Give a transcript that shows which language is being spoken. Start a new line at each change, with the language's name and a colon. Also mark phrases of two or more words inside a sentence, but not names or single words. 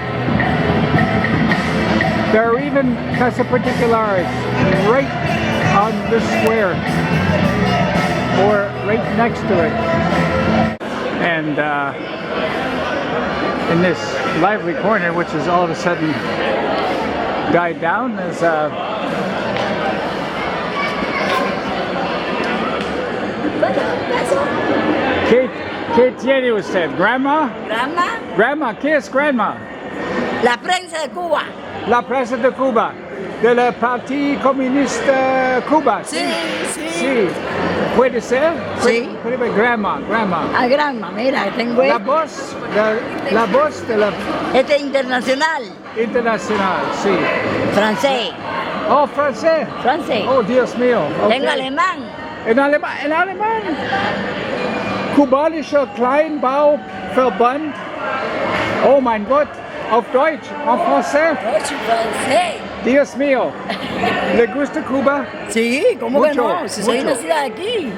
English: There are even
Spanish: Casa Particulares
English: right on this square, or right next to it. And in this lively corner, which has all of a sudden died down, is
Spanish: ¿Qué tiene usted? ¿Grandma? ¿Grandma? Grandma, ¿qué es grandma? La prensa de Cuba. La prensa de Cuba, de la Partido Comunista Cuba. Sí, sí. Sí. ¿Puede ser? Sí. Puede ser grandma. Ah, grandma, mira, tengo La voz de la este internacional. internacional, sí. Francés. Oh, francés. Francés. Oh, Dios mío. Okay. Tengo alemán. En Alemán.
German: Kubanischer Kleinbauverband. Oh mein Gott. Auf Deutsch,
French: en français.
German: Deutsch,
Spanish: francés. Dios mío. ¿Le gusta Cuba? Sí, ¿cómo que Mucho, no? Si soy mucho. nacida aquí.